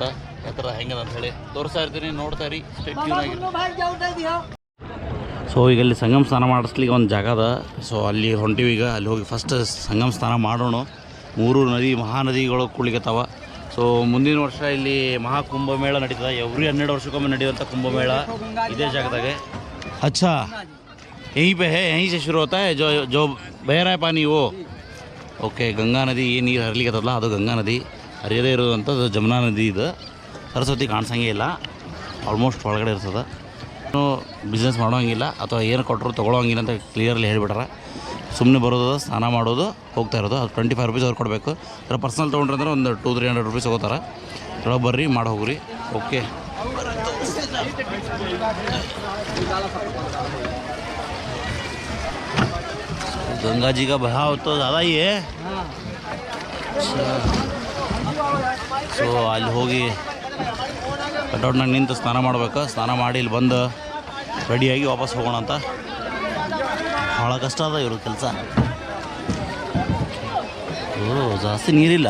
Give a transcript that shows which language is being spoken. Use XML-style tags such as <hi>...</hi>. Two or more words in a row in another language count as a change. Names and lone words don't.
<kn>ಯಾವ ಥರ ಹೆಂಗದ ಅಂತ ಹೇಳಿ ತೋರಿಸ್ತಾ ಇರ್ತೀನಿ, ನೋಡ್ತಾ ಇರಿ. ಸೊ ಈಗ ಅಲ್ಲಿ ಸಂಗಮ ಸ್ನಾನ ಮಾಡಿಸ್ಲಿಕ್ಕೆ ಒಂದು ಜಾಗ ಅದ. ಸೊ ಅಲ್ಲಿ ಹೊಂಟಿವಿ. ಈಗ ಅಲ್ಲಿ ಹೋಗಿ ಫಸ್ಟ್ ಸಂಗಮ ಸ್ನಾನ ಮಾಡೋಣ. 3 ನದಿ ಮಹಾನದಿಗಳು ಕೂಡ್ಲಿಕ್ಕತ್ತಾವ. ಸೊ ಮುಂದಿನ ವರ್ಷ ಇಲ್ಲಿ ಮಹಾಕುಂಭಮೇಳ ನಡೀತದೆ. ಎವ್ರಿ 12 ವರ್ಷಕ್ಕೊಮ್ಮೆ ನಡೆಯುವಂಥ ಕುಂಭಮೇಳ ಇದೇ ಜಾಗದಾಗೆ.</kn> <hi>अच्छा यहीं पे है, यहीं से शुरू होता है जो बह रहा है पानी वो.</hi> <kn>ಓಕೆ, ಗಂಗಾ ನದಿ ಏನು ನೀರು ಹರಿಲಿಕ್ಕತ್ತಲ್ಲ ಅದು ಗಂಗಾ ನದಿ. ಹರಿಯದೇ ಇರೋದಂಥದ್ದು ಜಮುನಾ ನದಿ. ಇದು ಸರಸ್ವತಿ ಕಾಣಿಸಂಗೇ ಇಲ್ಲ, ಆಲ್ಮೋಸ್ಟ್ ಒಳಗಡೆ ಇರ್ತದೆ. ಬಿಸ್ನೆಸ್ ಮಾಡೋಂಗಿಲ್ಲ ಅಥವಾ ಏನು ಕೊಟ್ಟರು ತೊಗೊಳೋಂಗಿಲ್ಲ ಅಂತ ಕ್ಲಿಯರ್ಲಿ ಹೇಳಿಬಿಟ್ರೆ. ಸುಮ್ಮನೆ ಬರೋದು, ಸ್ನಾನ ಮಾಡೋದು, ಹೋಗ್ತಾ ಇರೋದು. ಅದು 25 ರೂಪೀಸ್ ಅವ್ರು ಕೊಡಬೇಕು. ಅದರ ಪರ್ಸನಲ್ ತೊಗೊಂಡ್ರೆ ಅಂದ್ರೆ ಒಂದು 200-300 ರೂಪೀಸ್ ಹೋಗ್ತಾರೆ. ಒಳಗೆ ಬರ್ರಿ, ಮಾಡಿ ಹೋಗ್ರಿ. ಓಕೆ,</kn> <hi>गंगा जी का बहाव तो ज़्यादा ही है.</hi> <kn>ಸೊ ಅಲ್ಲಿ ಹೋಗಿ ಕಟೌಟ್ನಾಗ ನಿಂತು ಸ್ನಾನ ಮಾಡ್ಬೇಕು. ಸ್ನಾನ ಮಾಡಿ ಇಲ್ಲಿ ಬಂದು ರೆಡಿಯಾಗಿ ವಾಪಸ್ ಹೋಗೋಣ ಅಂತ. ಭಾಳ ಕಷ್ಟ ಅದ ಇವ್ರ ಕೆಲಸ. ಜಾಸ್ತಿ ನೀರಿಲ್ಲ.</kn>